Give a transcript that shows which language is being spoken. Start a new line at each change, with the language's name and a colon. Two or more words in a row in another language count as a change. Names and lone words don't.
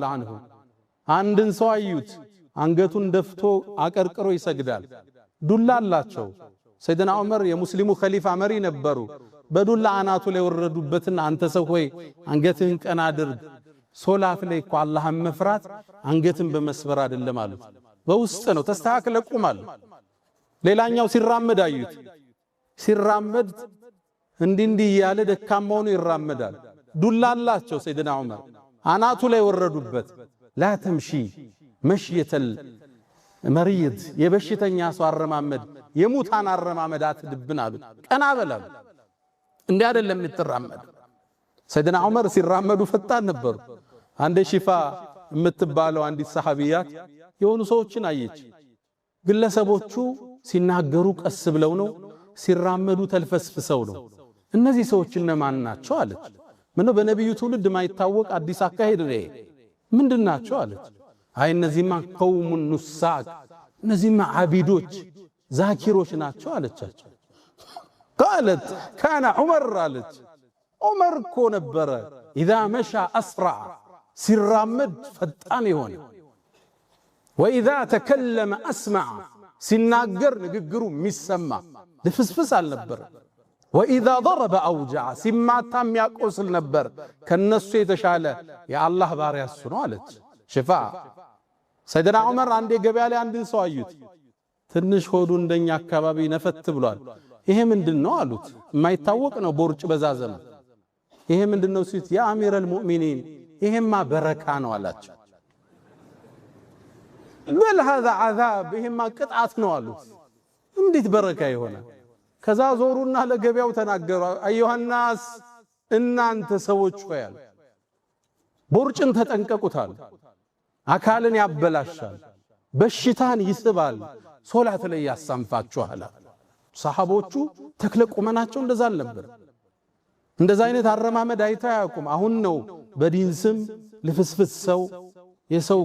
Amharic: አንሁ አንድን ሰው አዩት አንገቱን ደፍቶ አቀርቅሮ ይሰግዳል ዱላ አላቸው ሰይድና ዑመር የሙስሊሙ ኸሊፋ መሪ ነበሩ በዱላ አናቱ ላይ ወረዱበትና አንተ ሰው ሆይ አንገትህን ቀና አድርግ ሶላት ላይ እኮ አላህን መፍራት አንገትን በመስበር አይደለም አሉት በውስጥ ነው ተስተካክለ ቁማል ሌላኛው ሲራመድ አዩት ሲራመድ እንዲህ ያለ ደካማው ነው ይራመዳል ዱላ አላቸው ሰይድና ዑመር አናቱ ላይ ወረዱበት
Arabic: لا تمشي مشية
Amharic: المريض የበሽተኛ ሰው አረማመድ የሙታን አረማመድ አትድብን አሉት ቀና በላሉ እንዴ አይደለም እንትራመድ ሰይድና ዑመር ሲራመዱ ፈጣን ነበሩ አንደ ሺፋ የምትባለው አንዲት ሰሃቢያት የሆኑ ሰዎችን አየች ግለሰቦቹ ሲናገሩ ቀስ ብለው ነው ሲራመዱ ተልፈስፍሰው ነው እነዚህ ሰዎች እነማን ናቸው አለች ምነው በነብዩ ትውልድ ማይታወቅ አዲስ አካሄድ ነው ምንድናቸው አለች አይ እነዚህማ
Arabic: قوم نساك
Amharic: እነዚህማ አቢዶች ዛኪሮች ናቸው አለቻቸው
Arabic: قالت كان عمر
Amharic: አለች ዑመር እኮ ነበረ
Arabic: اذا مشى اسرع
Amharic: ሲራመድ ፈጣን ይሆን
Arabic: واذا تكلم اسمع
Amharic: ሲናገር ንግግሩ የሚሰማ ለፍስፍስ አልነበረ
Arabic: واذا ضرب اوجع
Amharic: ሲማታም ያቆስል ነበር ከነሱ የተሻለ የአላህ ባሪያ እሱ ነው አለች ሽፋ ሰይድና ዑመር አንዴ ገበያ ላይ አንድን ሰው አዩት ትንሽ ሆዱ እንደኛ አካባቢ ነፈት ብሏል ይሄ ምንድነው አሉት የማይታወቅ ነው ቦርጭ በዛዘመ ይሄ ምንድነው ሲት
Arabic: يا أمير المؤمنين
Amharic: ይሄማ በረካ ነው አላቸው በል
Arabic: هذا عذاب
Amharic: ይሄማ ቅጣት ነው አሉት እንዴት በረካ ይሆናል ከዛ ዞሩና ለገበያው ተናገሩ አዩሃናስ እናንተ ሰዎች ሆያል ቦርጭን ተጠንቀቁታል አካልን ያበላሻል በሽታን ይስባል ሶላት ላይ ያሳንፋችኋል ሰሃቦቹ ተክለቁመናቸው እንደዛ ነበር እንደዛ አይነት አረማመድ አይታያቁም አሁን ነው በዲን ስም ለፍስፍስ ሰው የሰው